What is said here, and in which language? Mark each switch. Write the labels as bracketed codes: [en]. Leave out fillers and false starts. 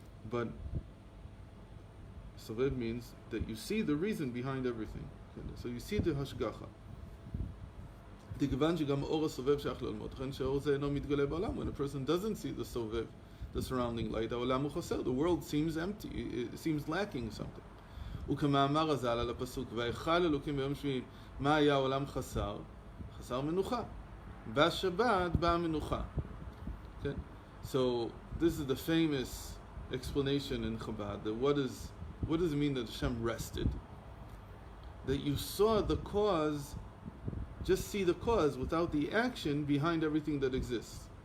[en] But sovev means that you see the reason behind everything. So you see the hashgacha. When a person doesn't see the sovev, the surrounding light, the world seems empty, it seems lacking something. [he] וכמאמר הז"ל על הפסוק, ויכל אלוקים ביום שביעי, מה היה העולם חסר? חסר מנוחה. בשבת באה מנוחה. [en] Okay? So this is the famous explanation in Chabad, that what does it mean that Hashem rested? That you saw the cause, just see the cause without the action behind everything that exists.